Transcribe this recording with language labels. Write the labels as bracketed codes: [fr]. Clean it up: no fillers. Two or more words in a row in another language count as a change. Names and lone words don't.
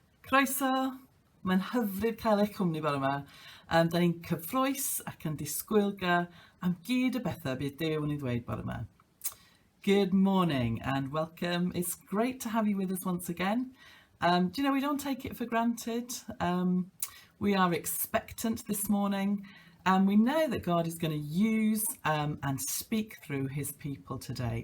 [cy] Croeso, mae'n hyfryd cael eich cwmni bore yma. Da ni'n cyffroes ac yn disgwylgar am gyd y bethau bydd Duw yn ei ddweud bore yma. [en] Good morning and welcome. It's great to have you with us once again. Do you know, we don't take it for granted. We are expectant this morning, and we know that God is going to use and speak through his people today.